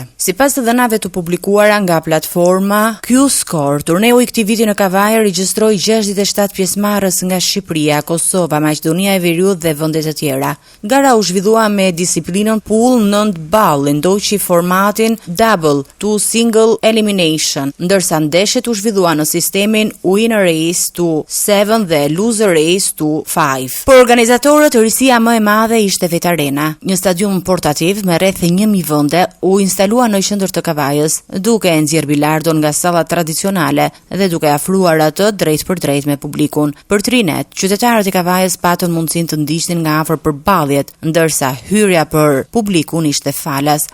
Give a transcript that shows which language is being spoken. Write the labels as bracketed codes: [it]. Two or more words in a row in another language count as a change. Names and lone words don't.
[sq] Sipas të dhënave të publikuara nga platforma Q-Score, turneu i këtij viti në Kavajë regjistroi 67 pjesëmarrës nga Shqipëria, Kosova, Maqedonia e Veriut dhe vende të tjera. Gara u zhvillua me disiplinën [en] pool 9 ball, [sq] ndoqi formatin [en] double to single elimination, [sq] ndërsa ndeshjet u zhvillua në sistemin [en] winner race to 7 [sq] dhe [en] loser race to 5. [sq] Për organizatorët, risia më e madhe ishte Vet Arena, një stadium portativ me rreth 1000 vende, u instalua në qendër të Kavajës, duke e nxjerr bilardon nga sallat tradicionale dhe duke afruar atë drejt për drejt me publikun. Për trinet, qytetarët e Kavajës patën mundësinë të ndiqnin nga afër përballjet, ndërsa hyrja për publikun ishte falas.